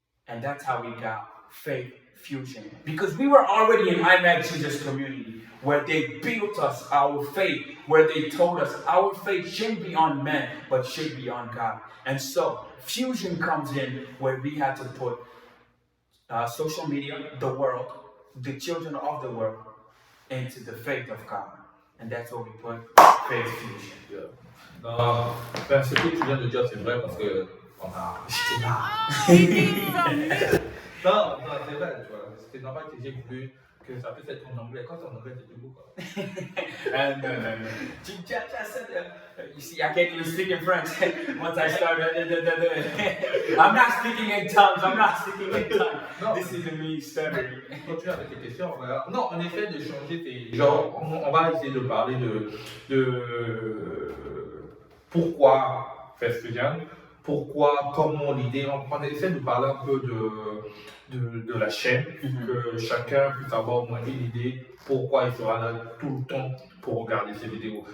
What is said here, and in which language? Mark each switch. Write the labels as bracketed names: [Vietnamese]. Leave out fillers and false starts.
[English] And that's how we got Faith Fusion. Because we were already in I Met Jesus community, where they built us our faith, where they told us our faith shouldn't be on men, but should be on God. And so, Fusion comes in where we had to put social media, the world, the children of the world, into the faith of God. And that's what we put Faith Fusion. Yeah. [French] Ben, ce que tu viens de dire, c'est vrai parce que on a. J'étais là. Non, c'est vrai, tu vois. C'était normal que j'ai voulu que ça puisse être en anglais. Quand c'est en anglais, c'est tout beau, quoi. [English] And just said, you see, I can't even speak in French. Once I started, I'm not speaking in tongues. [French] Non. [English] This is me stuttering. [French] Continue avec les questions. Non, on essaie de changer tes. Genre, on va essayer de parler de pourquoi Festivian, pourquoi, comment l'idée. On essaie de parler un peu de la chaîne, que chacun puisse avoir au moins une idée pourquoi il sera là tout le temps pour regarder ces vidéos.